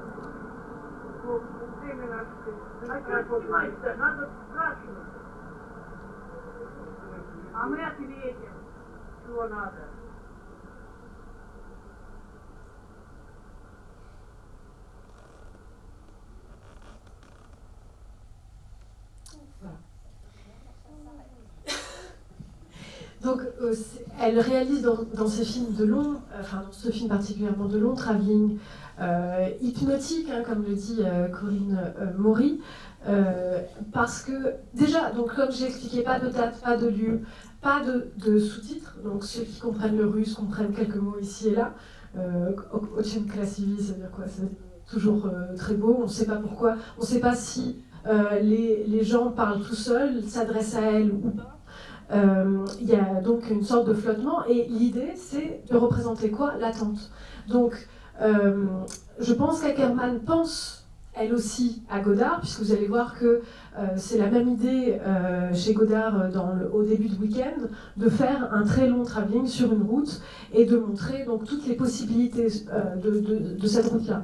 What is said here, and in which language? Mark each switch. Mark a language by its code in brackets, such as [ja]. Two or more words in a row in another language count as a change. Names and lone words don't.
[ru] А что снимать-то? Надо спрашивать. А мы ответим, чего надо. [fr] Voilà. Donc, elle réalise dans ses films de long, enfin dans ce film particulièrement de long travelling, hypnotique, hein, comme le dit Corinne Maury, parce que déjà, donc comme j'ai expliqué, pas de date, pas de lieu, pas de sous-titres, donc ceux qui comprennent le russe comprennent quelques mots ici et là. [ru] Очень красивый, [fr] ça veut dire quoi? Ça veut dire toujours très beau, on ne sait pas pourquoi, on ne sait pas si les gens parlent tout seuls, s'adressent à elle ou pas. Il y a donc une sorte de flottement, et l'idée c'est de représenter quoi? L'attente. Donc je pense qu'Ackerman pense elle aussi à Godard, puisque vous allez voir que c'est la même idée chez Godard au début de Week-end, de faire un très long travelling sur une route et de montrer donc toutes les possibilités de cette route-là.